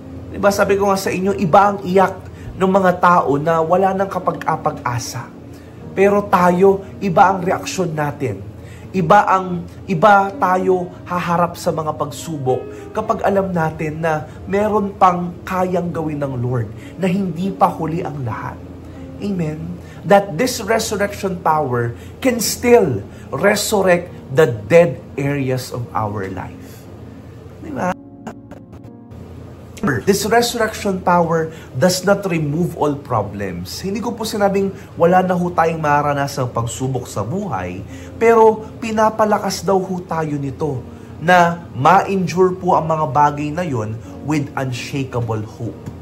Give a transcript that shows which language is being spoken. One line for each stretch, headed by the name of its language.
Filipino: Diba sabi ko nga sa inyo, iba ang iyak ng mga tao na wala nang kapag-asa. Pero tayo, iba ang reaksyon natin. Iba tayo haharap sa mga pagsubok kapag alam natin na meron pang kayang gawin ng Lord, na hindi pa huli ang lahat. Amen?
English: That this resurrection power can still resurrect the dead areas of our life. Diba? This resurrection power does not remove all problems.
Filipino: Hindi ko po sinabing wala na ho tayong maranasang pagsubok sa buhay, pero pinapalakas daw ho tayo nito na ma-endure po ang mga bagay na yon
English: with unshakable hope.